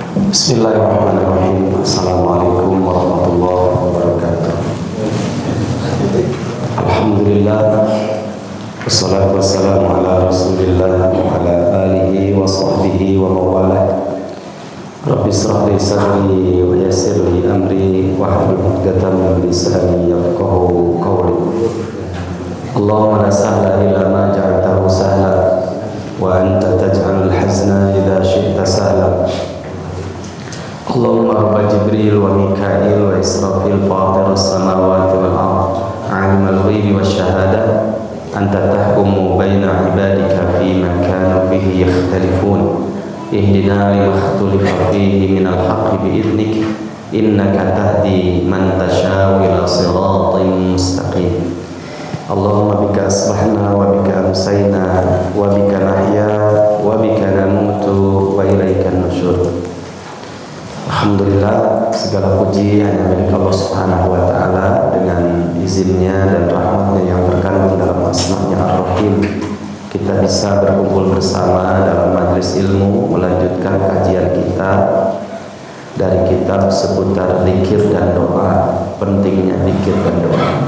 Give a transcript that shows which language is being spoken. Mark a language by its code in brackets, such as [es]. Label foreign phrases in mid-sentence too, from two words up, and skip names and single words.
[ar] بسم الله الرحمن الرحيم. السلام عليكم ورحمة الله وبركاته. الحمد لله، والصلاة والسلام على رسول الله وعلى آله وصحبه وموالاه. رب اشرح لي صدري ويسر لي أمري واحلل عقدة من لساني يفقهوا قولي. اللهم لا سهل إلا ما جعلته سهلا وأنت تجعل الحزن إذا شئت سهلا. اللهم رب جبريل وميكائيل وإسرافيل فاطر السماوات والأرض عالم الغيب والشهادة أنت تحكم بين عبادك فيما كانوا فيه يختلفون اهدني لما اختلف فيه من الحق بإذنك إنك تهدي من تشاء إلى صراط مستقيم. اللهم بك أصبحنا وبك أمسينا وبك نحيا وبك نموت وإليك النشور. [id] Alhamdulillah, segala puji hanya milik Allah [ar] سبحانه وتعالى. [id] Dengan izinnya dan rahmatnya yang terkandung dalam asma-Nya Ar-Rahim, kita bisa berkumpul bersama dalam majlis ilmu, melanjutkan kajian kita dari kitab seputar zikir dan doa, pentingnya zikir dan doa.